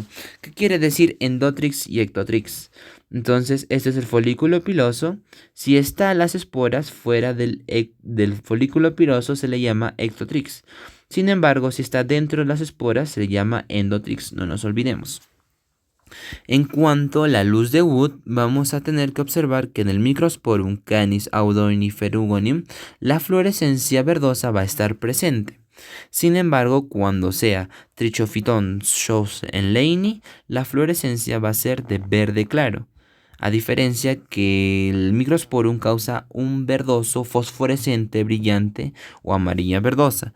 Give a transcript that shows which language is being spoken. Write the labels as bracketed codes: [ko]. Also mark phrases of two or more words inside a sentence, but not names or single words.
[es] ¿Qué quiere decir endotrix y ectotrix? Entonces, este es el folículo piloso. Si están las esporas fuera del folículo piloso, se le llama ectotrix. Sin embargo, si está dentro de las esporas, se le llama endotrix, no nos olvidemos. En cuanto a la luz de Wood, vamos a tener que observar que en el Microsporum canis audoiniferugonium, la fluorescencia verdosa va a estar presente. Sin embargo, cuando sea Trichophyton schoenleini, la fluorescencia va a ser de verde claro. A diferencia que el Microsporum causa un verdoso fosforescente brillante o amarilla verdosa.